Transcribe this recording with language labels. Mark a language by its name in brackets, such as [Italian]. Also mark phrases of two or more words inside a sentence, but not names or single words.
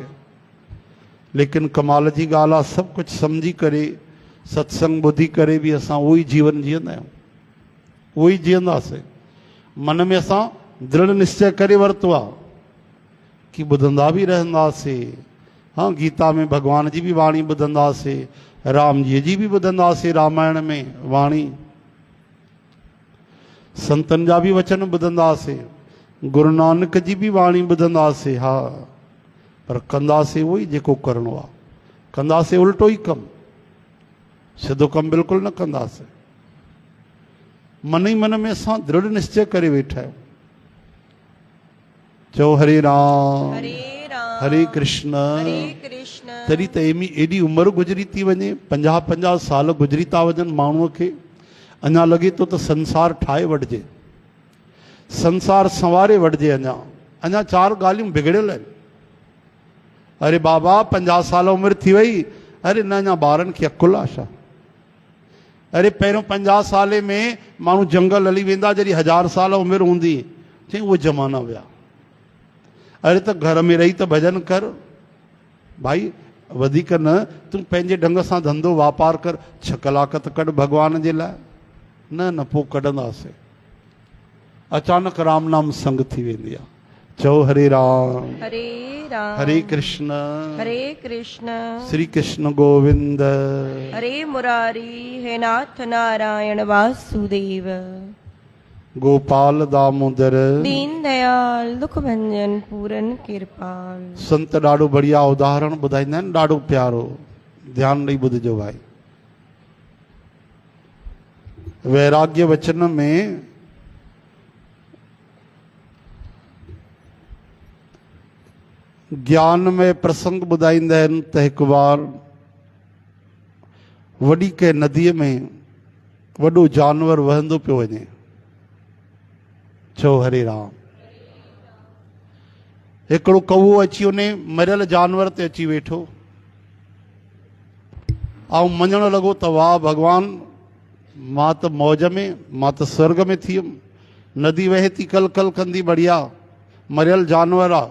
[Sindhi] लेकिन कमाल जी ॻाल्हि आहे, सभु कुझु सम्झी करे सत्संग ॿुधी करे बि असां उहो ई जीवन जीअंदा आहियूं, उहो ई जीअंदासीं। मन में असां दृढ़ निश्चय करे वरितो आहे कि ॿुधंदा बि रहंदासीं। हाँ, गीता में भगवान जी बि वाणी ॿुधंदासीं, राम जी भी ॿुधंदासीं, रामायण में वाणी, संतन जा भी वचन ॿुधंदासीं, गुरु नानक जी भी वाणी ॿुधंदासीं। हा, पर कंदासीं उहो ई जेको करिणो आहे, कंदासीं उल्टो ई कमु, सिधो कमु बिल्कुलु न कंदासीं। मन ई मन में असां दृढ़ निश्चय करे वेठा आहियूं। चओ हरे राम। हरे कृष्ण। तॾहिं त एॾी उमिरि गुज़री थी वञे, 50-50 साल गुज़री था वञनि माण्हूअ खे, अञा लॻे थो त संसार ठाहे वठिजे, संसार संवारे वठिजे। अञा 4 ॻाल्हियूं बिगड़ियल आहिनि। अरे बाबा 50 साल उमिरि थी वई, अरे न अञा ॿारनि खे अकुल आहे छा? अरे पहिरियों 50 साले में माण्हू जंगल हली वेंदा, जॾहिं 1000 साल उमिरि हूंदी, चई उहे ज़माना विया। अरे त घर में रही त भजन कर भाई, वधीक न, तूं पंहिंजे ढंग सां धंधो वापार कर, 6 कलाक त कढ भगवान जे लाइ। न पोइ कढंदासीं। अचानक राम नाम संग थी वेंदी आहे। चओ हरे राम। हरे राम। हरे कृष्ण। हरे कृष्ण। श्री कृष्ण गोविंद। हरे मुरारी हे नाथ नारायण वासुदेव। गोपाल दामोदर। दीन दयाल दुख भंजन पूरन कृपाल। संत ॾाढो बढ़िया उदाहरण ॿुधाईंदा आहिनि, ॾाढो प्यारो, ध्यानु ॾेई ॿुधिजो भाई। वैराग्य वचन में ज्ञान में प्रसंग ॿुधाईंदा आहिनि त हिकु बार वॾी कंहिं नदीअ में वॾो जानवर वहंदो पियो वञे। चओ हरे राम। हिकिड़ो कौओ अची उन मरियल जानवर ते अची वेठो ऐं मञण लॻो त वाह भगवान, मां त मौज में, मां त स्वर्ग में थी वियुमि, नदी वहे थी कल कल कंदी, बढ़िया मरियल जानवर आहे।